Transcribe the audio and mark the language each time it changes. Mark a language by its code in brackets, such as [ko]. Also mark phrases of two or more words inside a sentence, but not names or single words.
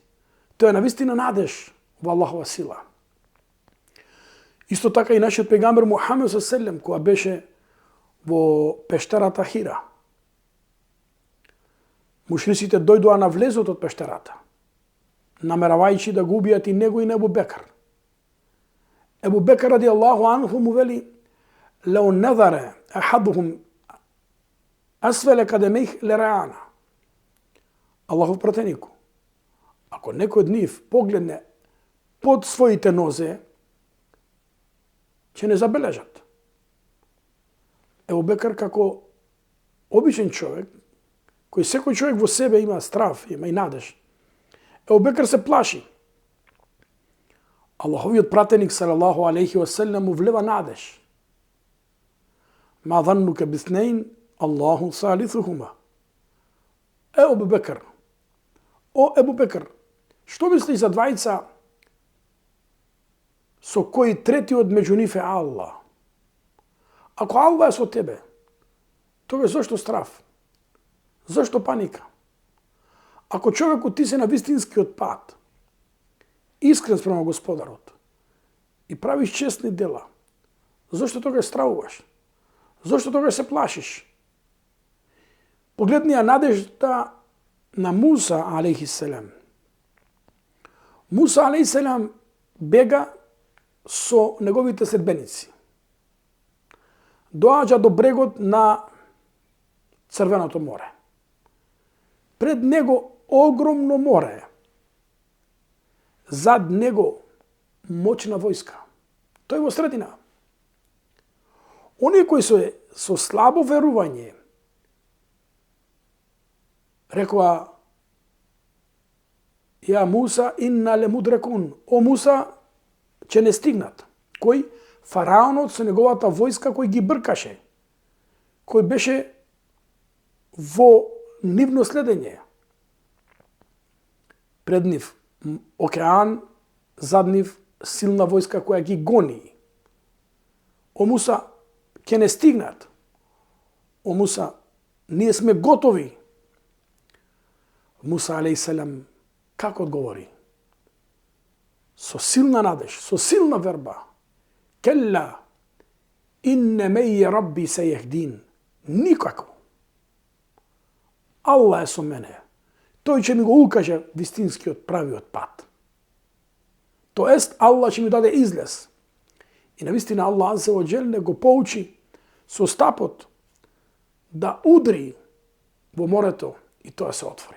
[mk] Тоа е навистина надеж во Аллахова сила. Исто така и нашиот пегамбер Мухамед ﷺ, која беше во пештерата Хира. Мушриците дојдоа на влезот од пештерата, намеравајќи да го убијат и него и на Ебу Бекр. Ебу Бекр [ar] رضي الله عنه [mk] му вели: [ar] "لو نظر أحدهم أسفل قدميه لرآنا." [mk] Аллахов пратенику, ако некој од нив погледне под своите нозе, ќе не забележат. Ебу Бекр како обичен човек, кој секој човек во себе има страв, има и надеж. Ебу Бекр се плаши. Аллаховиот пратеник [ar] صلى الله عليه وسلم [mk] му влева надеж. [ar] ما ظنك باثنين الله ثالثهما. [mk] Ебу Бекр, о Ебу Бекр, што мислиш за двајца со кои третиот меѓу нив е Аллах? Ако Аллах е со тебе, тогаш зошто страв? Зошто паника? Ако човекот ти се на вистинскиот пат, искрен спрема Господарот и правиш честни дела, зошто тогаш стравуваш? Зошто тогаш се плашиш? Погледни ја надежда на Муса алейхиссалам. Муса алейхиссалам бега со неговите следбеници. Доаѓа до брегот на Црвеното море. Пред него огромно море. Зад него моćна војска. Тој во средина. Оние кои со слабо верување рекоа: [ar] "يا موسى إنا لمدركون." [mk] О Муса, ќе не стигнат. Кој? Фараонот со неговата војска кој ги бркаше, кој беше во нивно следење. Пред нив океан, зад нив силна војска која ги гони. О Муса, ќе не стигнат. О Муса, ние сме готови. Муса алейхиссалам како одговори? Со силна надеж, со силна верба. [ar] كلا إن معي ربي سيهدين. [mk] Никако. Аллах е со мене. Тој ќе ми го укаже вистинскиот правиот пат. Тоест, Аллах ќе ми даде излез. И навистина Аллах [ar] عز وجل [mk] го поучи со стапот да удри во морето и тоа се отвори.